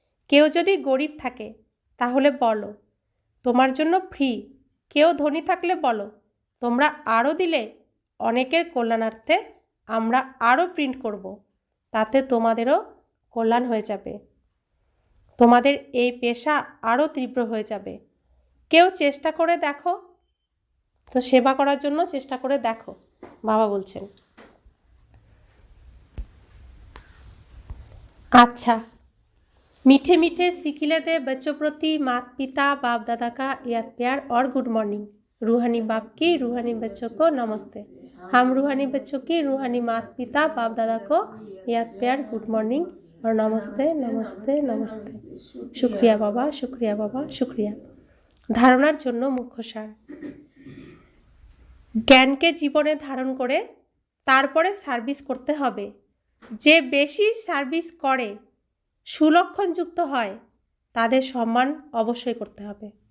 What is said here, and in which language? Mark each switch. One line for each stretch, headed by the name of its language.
Bangla: কেউ যদি গরিব থাকে তাহলে বলো তোমার জন্য ফ্রি, কেউ ধনী থাকলে বলো তোমরা আরও দিলে অনেকের কল্যাণার্থে আমরা আরও প্রিন্ট করব, তাতে তোমাদেরও কল্যাণ হয়ে যাবে, তোমাদের এই পেশা আরও তীব্র হয়ে যাবে। কেউ চেষ্টা করে দেখো। তো সেবা করার জন্য চেষ্টা করে দেখো, বাবা বলছেন।
Hindi: अच्छा, मीठे मीठे सिखिले दे बच्चों प्रति माता पिता बाप दादा का याद प्यार और गुड मॉर्निंग। रूहानी बाप की रूहानी बच्चों को नमस्ते। हम रूहानी बच्चों की रूहानी माता पिता बाप दादा को याद प्यार गुड मॉर्निंग और नमस्ते नमस्ते नमस्ते। शुक्रिया बाबा, शुक्रिया बाबा, शुक्रिया।
Bangla: धारणार जन्य मुख्य सार, জ্ঞানকে জীবনে ধারণ করে তারপরে সার্ভিস করতে হবে। যে বেশি সার্ভিস করে সুলক্ষণযুক্ত হয় তাদের সম্মান অবশ্যই করতে হবে।